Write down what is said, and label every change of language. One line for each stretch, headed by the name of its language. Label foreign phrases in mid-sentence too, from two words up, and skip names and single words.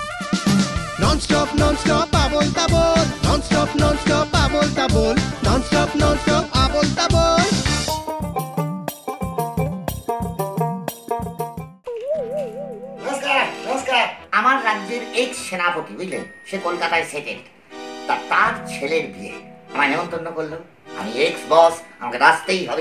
English: Non-stop, non-stop,
Bangla: আবোল তাবোল.
English: Non-stop, non-stop,
Bangla: আবোল তাবোল.
English: Non-stop, non-stop,
Bangla: আবোল তাবোল. নমস্কার নমস্কার। আমার রাজ্যের এক্স সেনাপতি বুঝলেন, সে কলকাতায় সেটেলড, তার ছেলের বিয়ে আমায় নেমন্তন্ন করলো। আমি
English: ex boss,
Bangla: আমাকে আসতেই হবে।